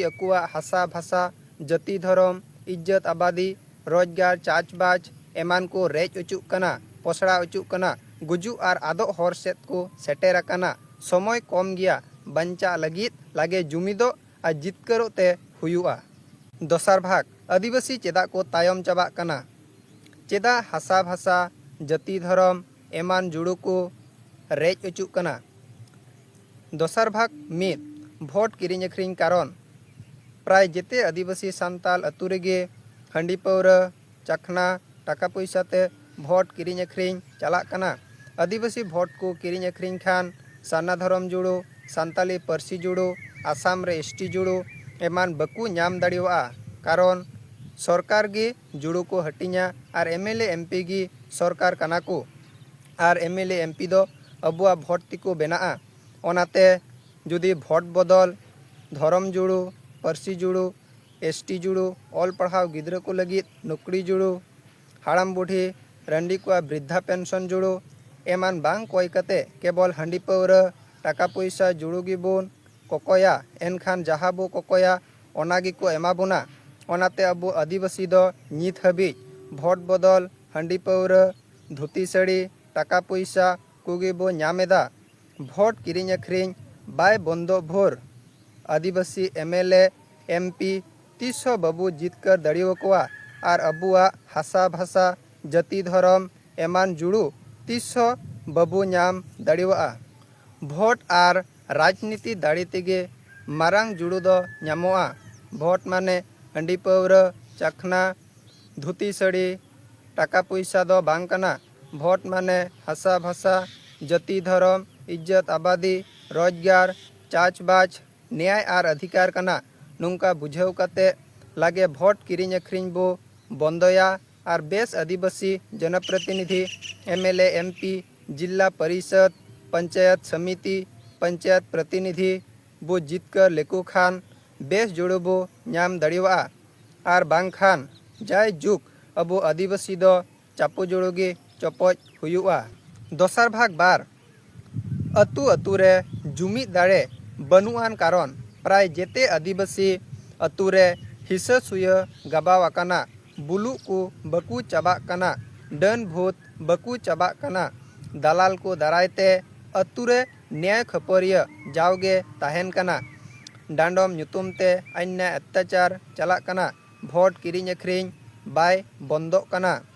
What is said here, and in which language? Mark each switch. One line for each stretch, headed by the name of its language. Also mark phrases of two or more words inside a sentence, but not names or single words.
Santali: अकुआ हासा भाषा जाति धर्म इज्जत आबादी रोजगार चाचबाज एमान को रेज अचुक कना पोसड़ा अचुक कना गुजू और आदो हर सेत को सेटेर कना समय कम गया बंचा लगित लागे जुमिदो आ जितकरो ते हुयुआ दोसार भाग आदिवासी चेदा को तायम चाबा कना चेदा हासा भाषा जाति धर्म एमान जुड़ू को रेज अचुक कना दोसार भाग मित भोट किरिंग अखरिंग कारण प्राय जेते आदिवासी सान्ताल अतु रेगे हंडी पौरा चखना टाका पैसा ते भोट किरिंग अखरिंग चला कना आदिवासी भोट को किरिंग अखरिंग खान साना धर्म जुड़ो सान्ताली पार्सी जुड़ो आसाम रे एसटी जुड़ो एमान बकु नाम दाड़ियोआ कारण सरकार गे जुड़ो को हटिया और एमएलए एमपी गी सरकार कना को और एमएलए एमपी दो अबुआ भोट तिको बेना ओनाते जुदी भोट बदल धर्म जुड़ो पार्सी जुड़ो एसटी जुड़ो ऑल पढ़ाव गिद्रा को लगित नौकरी जुड़ो हाड़ाम बुढ़ी रंडी को वृद्धा पेंशन जुड़ो एमान बांग कोई कते केवल हंडी पौरा टाका पैसा जुड़ो गिबोन कोकोया एनखान जहाँ बो कोकोया ओनागी को एमाबोना ओनाते अबो आदिवासी दो नित हबी भोट बदल हंडी पौरा धोती साड़ी टाका पैसा कोगे बो नामेदा भोट किरिंग अखरिंग बाय बंदो भोर आदिवासी एमएलए एमपी तीसो बाबू जितकर दाड़ियोकोआ और अबुआ हासा भाषा जाति धर्म एमान जुड़ू तीसो बाबू नाम दाड़ियोआ भोट और राजनीति दाड़ी तेगे मारांग जुड़ू दो नामोआ भोट माने हंडी पौरा चखना धोती साड़ी टाका पैसा दो बांग कना भोट माने हासा भाषा जाति धर्म इज्जत आबादी रोजगार चाचबाज न्याय और अधिकार कना नुंका बुझाव कते लागे भोट किरिंग अखरिंग बो बंदोया और बेस आदिवासी जनप्रतिनिधि एमएलए एमपी जिला परिषद पंचायत समिति पंचायत प्रतिनिधि बो जितकर लेको खान बेस जोड़ो बो नाम दाड़ियोआ और बांग खान जाय जुग अबो आदिवासी दो चापो जोड़ोगे चपच हुयुआ दोसार भाग बार अतु अतु रे जुमिद दाड़े बनुआन कारण प्राय जेते आदिवासी अतु रे हिस्सा सुया गबाव कना बुलु को बकु चाबा कना डन भूत बकु चाबा कना दलाल को दारायते अतु रे न्याय खपरिया जाओगे ताहेन कना डांडोम ᱧᱩᱛᱩᱢ ते अन्य अत्याचार चला कना भोट किरिंग अखरिंग बाय बंदो कना